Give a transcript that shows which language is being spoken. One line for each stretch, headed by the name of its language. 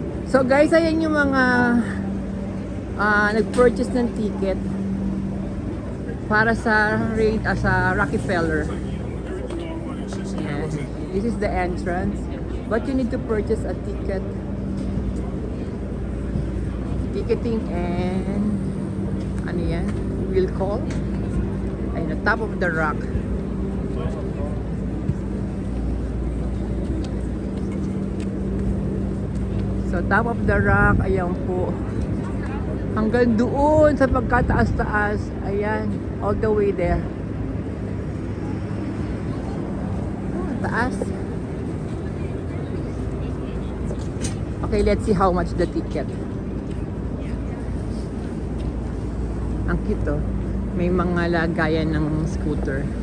Filipino: So guys, ayan yung mga nag-purchase ng ticket para sa Rockefeller. Yes.
English: This is the entrance, but you need to purchase a ticket. Ticketing and
Filipino: ano yan?
English: Will call. Ayun, the top of the rock.
Filipino: So top of the rock, ayan po. Hanggang doon sa pagkataas-taas, ayan, all the way there. Taas.
English: Okay, let's see how much the ticket.
Filipino: Ang cute oh. May mga lagayan ng scooter.